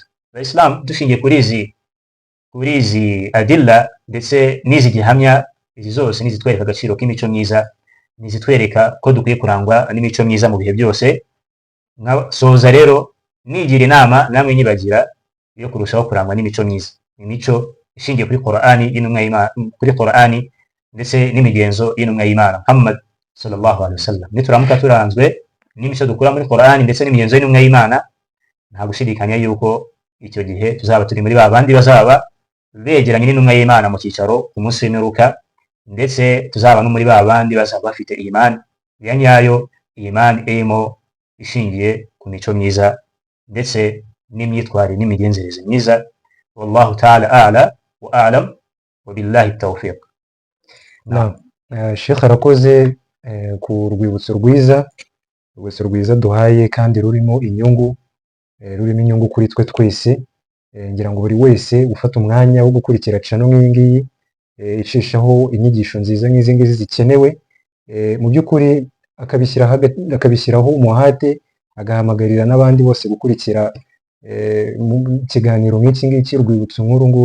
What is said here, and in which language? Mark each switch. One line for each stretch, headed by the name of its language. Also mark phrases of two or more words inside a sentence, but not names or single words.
Kinyarwanda: Islam dushingiye kuri izi adilla ndetse n'izi gihamya, izi zose nizitwereka agaciro k'imico myiza, nizitwereka ko dukwiye kurangwa n'imico myiza mu bihe byose. Soza rero nigira inama namwe nyibagira yo kurushaho kurangwa n'imico myiza, imico ishingiye kuri Qur'ani y'intumwa y'Imana, kuri Qur'ani ndetse n'imigenzo y'intumwa y'Imana Muhammad
Arabic: صلى الله عليه وسلم.
Kinyarwanda: Nituramuka turanzwe n'imico dukura muri Qur'ani ndetse n'imigenzo y'intumwa y'Imana, nta gushidikanya yuko icyo gihe tuzaba turi muri ba bandi bazaba begeranye n'intumwa y'Imana mu cyicaro ku munsi w'imperuka, ndetse tuzaba no muri ba bandi bazaba bafite imani ya nyayo, imani irimo ishingiye ku mico myiza ndetse n'imyitwarire n'imigenzereze myiza.
Arabic: والله تعالى أعلى وأعلم وبالله التوفيق.
Kinyarwanda: Naam. Sheikh arakoze ku rwibutso rwiza duhaye kandi rurimo inyungu kuri twe twese. Ngira ngo buri wese ufata umwanya wo gukurikira channel nk'iyi ngiyi icishaho inyigisho nziza nk'izi ngizi zikenewe, mu by'ukuri akabishyiraho umuhate, agahamagarira n'abandi bose gukurikira mu kiganiro nk'iki ngiki, urwibutso nk'uru nguru.